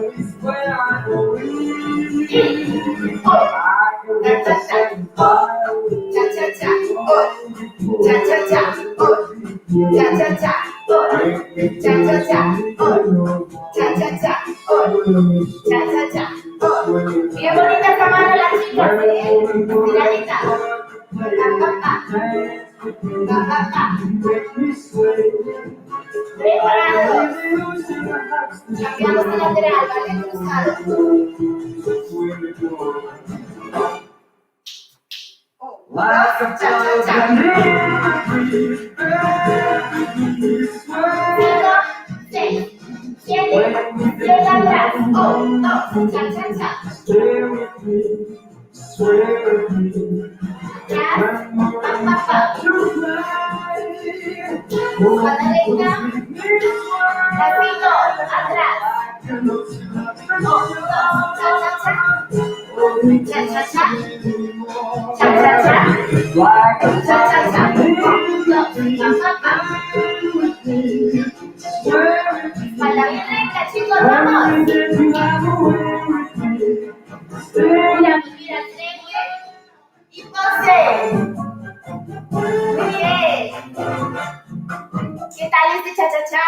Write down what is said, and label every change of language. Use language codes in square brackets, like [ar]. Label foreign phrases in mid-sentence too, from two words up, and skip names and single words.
[es] Y cha-cha-cha, cha-cha-cha, cha-cha-cha, cha-cha-cha, cha-cha-cha, cha-cha-cha. Bien bonita esta mano la chica, ¿sí? Tiradita. Pa-pa-pa. Pa-pa-pa. Preparados. Cambiamos de lateral, ¿vale? Cruzado. 2, cha-cha-cha. 5, 6, 7, 7 atrás. 1, 2, cha-cha-cha. Atrás, pa-pa-pa. A la derecha. Repito, atrás. 1, 2, cha-cha-cha. Cha-cha-cha. Cha-cha-cha. Cha-cha-cha. 1, 2, pa-pa-pa. Espalda bien recta, chicos, vamos. Mira, y pose. Muy bien. ¿Qué tal este cha-cha-cha?